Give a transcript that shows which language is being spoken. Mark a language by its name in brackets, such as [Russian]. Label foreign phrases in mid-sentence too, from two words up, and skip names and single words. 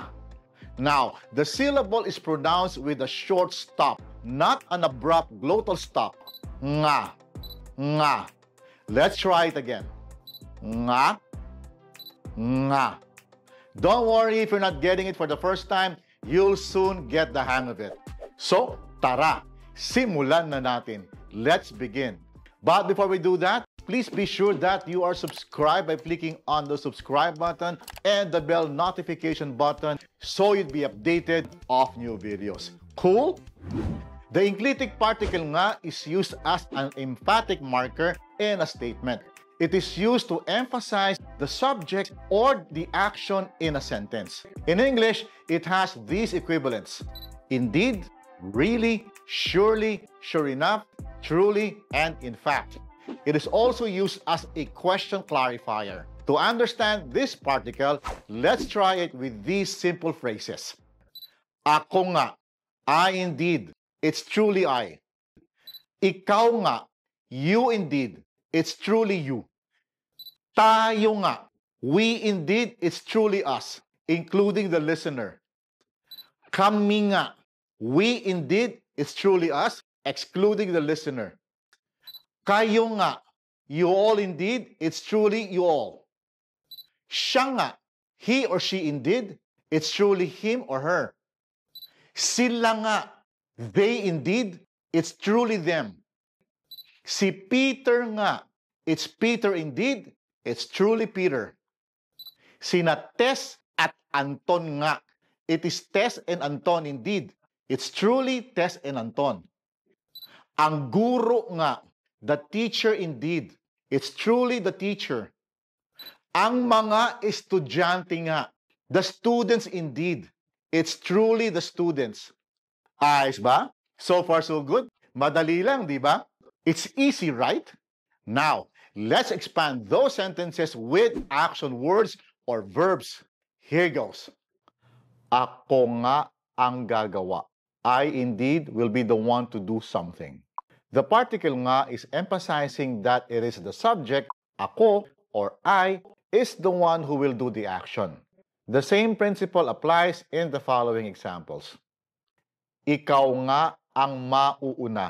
[English] Now, the syllable is pronounced with a short stop, not an abrupt glottal stop, [Filipino] nga. Nga. [English] Let's try it again. [Filipino] Nga. Nga. [English] Don't worry if you're not getting it for the first time. You'll soon get the hang of it. So, [Filipino] tara, simulan na natin. [English] Let's begin. But before we do that, please be sure that you are subscribed by clicking on the subscribe button and the bell notification button so you'd be updated of new videos. Cool? The enclitic particle nga is used as an emphatic marker in a statement. It is used to emphasize the subject or the action in a sentence. In English, it has these equivalents: indeed, really, surely, sure enough, truly, and in fact. It is also used as a question clarifier. To understand this particle, let's try it with these simple phrases. [Filipino] Ako nga, [English] I indeed. It's truly I. [Filipino] Ikaw nga, [English] you indeed, it's truly you. [Filipino] Tayo nga, [English] we indeed, it's truly us, including the listener. [Filipino] Kami nga, [English] we indeed, it's truly us, excluding the listener. [Filipino] Kayo nga, [English] you all indeed, it's truly you all. [Filipino] Siya nga, [English] he or she indeed, it's truly him or her. [Filipino] Sila nga, [English] they indeed, it's truly them. [Filipino] Si Peter nga, [English] it's Peter indeed, it's truly Peter. [Filipino] Sina Tess at Anton nga, [English] it is Tess and Anton indeed, it's truly Tess and Anton. [Filipino] Ang guro nga, [English] the teacher indeed, it's truly the teacher. [Filipino] Ang mga estudyante nga, [English] the students indeed, it's truly the students. [Filipino] Ayos ba? [English] So far, so good. [Filipino] Madali lang, di ba? [English] It's easy, right? Now, let's expand those sentences with action words or verbs. Here goes. [Filipino] Ako nga ang gagawa. [English] I indeed will be the one to do something. The particle nga is emphasizing that it is the subject, ako or I, is the one who will do the action. The same principle applies in the following examples. [Filipino] Ikaw nga ang mauuna.